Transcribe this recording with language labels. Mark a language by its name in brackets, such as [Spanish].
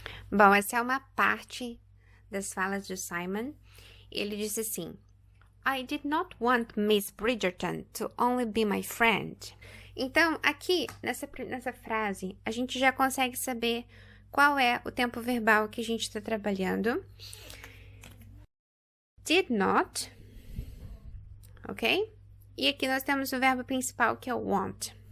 [Portuguese] Bom, essa é uma parte das falas de Simon. Ele disse assim: [English] I did not want Miss Bridgerton to only be my friend. [Portuguese] Então, aqui, nessa frase, a gente já consegue saber qual é o tempo verbal que a gente está trabalhando. Did not, ok? E aqui nós temos o verbo principal, que é o want.